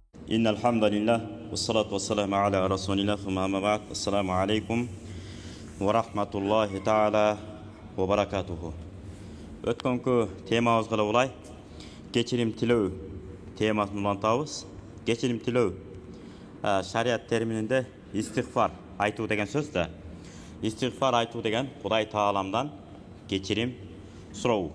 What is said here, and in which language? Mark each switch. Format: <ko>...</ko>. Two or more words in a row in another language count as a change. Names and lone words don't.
<ar>إن الحمد لله والصلاة والسلام على رسول الله ثم أما بعد السلام عليكم ورحمة الله تعالى وبركاته.</ar> <ky>Өткөнкү темабызга улай кечирим тилөө темасын улантабыз. Кечирим тилөө шариат термининде истигфар айтуу деген сөз да. Истигфар айтуу деген Кудай Тааламдан кечирим суроо.</ky>